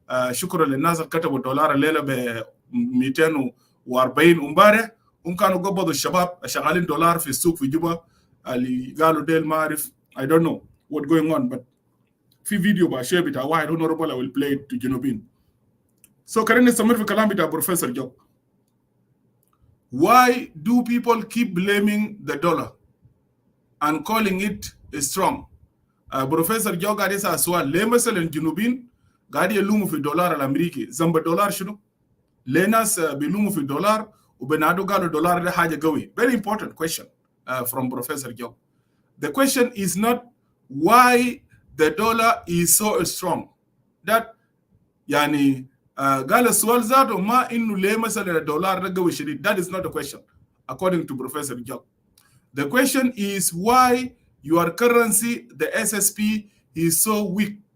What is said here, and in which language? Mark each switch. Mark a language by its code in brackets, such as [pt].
[ar] شكرا للناس اللي كتبوا الدولار الليلة ب 240. ومبارح هم كانوا قبضوا الشباب شغالين دولار في السوق في جوبا اللي قالوا ديل ما أعرف [en] I don't know what going on but [ar] في فيديو باشير بتاع واحد honorable [en] I will play it to [ar] جنوبين. So خلينا نستمر في الكلام بتاع بروفيسور جوك. [en] Why do people keep blaming the dollar and calling it strong? [ar] بروفيسور جوك قاعد يسأل سؤال ليه مثلا الجنوبين قاعد يلوموا في الدولار الامريكي؟ ذنب الدولار شنو؟ ليه ناس بيلوموا في الدولار وبنادوا قالوا الدولار ده حاجه قوي؟ [en] Very important question from Professor Jok. The question is not why the dollar is so strong. [ar] That يعني قال السؤال ذاته ما انه ليه مثلا الدولار ده قوي شديد. [en] That is not the question according to Professor Jok. The question is why your currency, the SSP, is so weak.